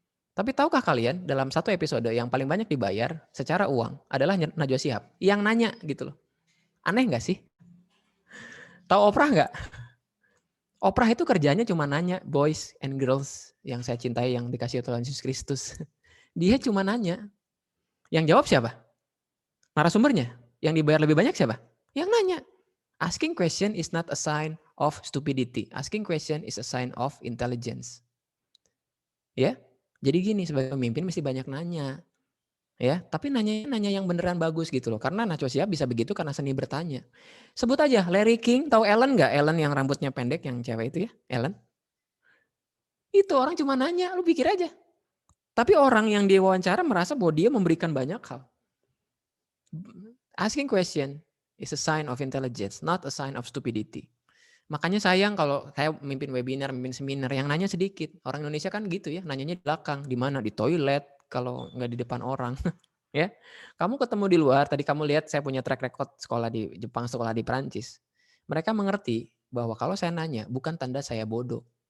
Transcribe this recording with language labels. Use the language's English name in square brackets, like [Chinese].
[Indonesian] Tapi tahukah kalian dalam satu episode yang paling banyak dibayar secara uang adalah Najwa Shihab yang nanya gitu loh. Aneh nggak sih? Tahu Oprah nggak? Oprah itu kerjanya cuma nanya, [English] boys and girls [Indonesian] yang saya cintai, yang dikasih Tuhan Yesus Kristus. Dia cuma nanya. Yang jawab siapa? Narasumbernya. Yang dibayar lebih banyak siapa? Yang nanya. [English] Asking question is not a sign of stupidity. Asking question is a sign of intelligence. [Indonesian] Ya, jadi gini, sebagai pemimpin mesti banyak nanya. Ya, tapi nanya yang beneran bagus gitu loh. Karena Najwa Shihab bisa begitu karena seni bertanya. Sebut aja Larry King, tahu Ellen nggak? Ellen yang rambutnya pendek, yang cewek itu ya, Ellen. Itu orang cuma nanya, lu pikir aja. Tapi orang yang diwawancara merasa bahwa dia memberikan banyak hal. [English] Asking question is a sign of intelligence, not a sign of stupidity. [Indonesian] Makanya sayang kalau saya memimpin webinar, memimpin seminar, yang nanya sedikit. Orang Indonesia kan gitu ya, nanyanya di belakang, di mana? Di toilet, kalau nggak di depan orang. Ya, kamu ketemu di luar, tadi kamu lihat saya punya track record sekolah di Jepang, sekolah di Perancis. Mereka mengerti bahwa kalau saya nanya, bukan tanda saya bodoh.